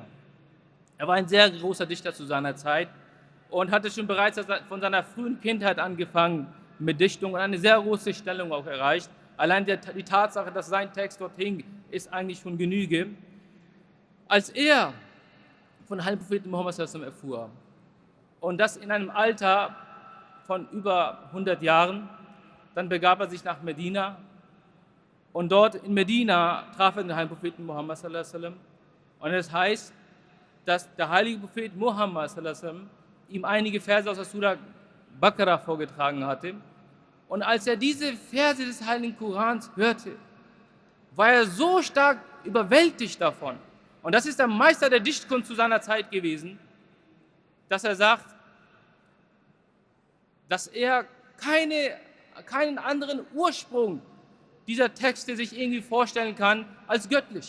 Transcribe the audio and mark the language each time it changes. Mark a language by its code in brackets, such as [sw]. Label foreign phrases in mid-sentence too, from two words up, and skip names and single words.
[de] Er war ein sehr großer Dichter zu seiner Zeit und hatte schon bereits von seiner frühen Kindheit angefangen mit Dichtung und eine sehr große Stellung auch erreicht. Allein die Tatsache, dass sein Text dort hing, ist eigentlich schon Genüge. Als er von heiligen Propheten Muhammad [ar] صلى الله عليه وسلم [de] erfuhr und das in einem Alter von über 100 Jahren, dann begab er sich nach Medina und dort in Medina traf er den heiligen Propheten Muhammad [ar] صلى الله عليه وسلم. [de] Und es heißt, dass der heilige Prophet Muhammad [ar] صلى الله عليه وسلم [de] ihm einige Verse aus der Surah Baqarah vorgetragen hatte Und als er diese Verse des Heiligen Korans hörte, war er so stark überwältigt davon. Und das ist der Meister der Dichtkunst zu seiner Zeit gewesen, dass er sagt, dass er keinen anderen Ursprung dieser Texte sich irgendwie vorstellen kann als göttlich.